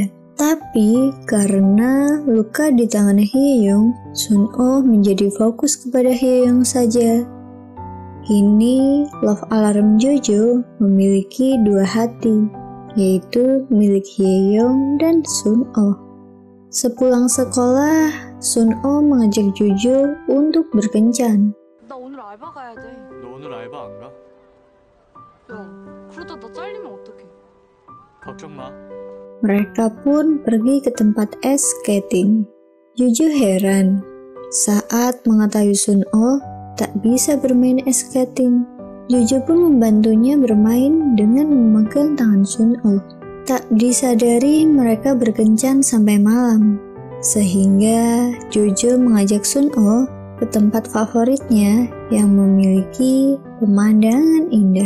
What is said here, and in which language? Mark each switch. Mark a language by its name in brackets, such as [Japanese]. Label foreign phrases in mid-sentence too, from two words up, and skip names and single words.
[Indonesian] Tapi karena luka di tangan Hye-young, Sun-oh menjadi fokus kepada Hye-young saja. Kini Love Alarm Jojo memiliki dua hati, yaitu milik Hye-young dan Sun-oh. Sepulang sekolah, Sun-oh mengajak Jojo untuk berkencan. [Korean] 나 오늘 알바 가야 돼. 너 오늘 알바 안 가? 야, 그러다 나 잘리면 어떡해? 걱정 마. [Indonesian] Mereka pun pergi ke tempat [English] ice skating. [Indonesian] Jojo heran saat mengetahui Sun-oh tak bisa bermain [English] ice skating. [Indonesian] Jojo pun membantunya bermain dengan memegang tangan Sun-oh. Tak disadari mereka berkencan sampai malam, sehingga Jojo mengajak Sun-oh ke tempat favoritnya yang memiliki pemandangan indah.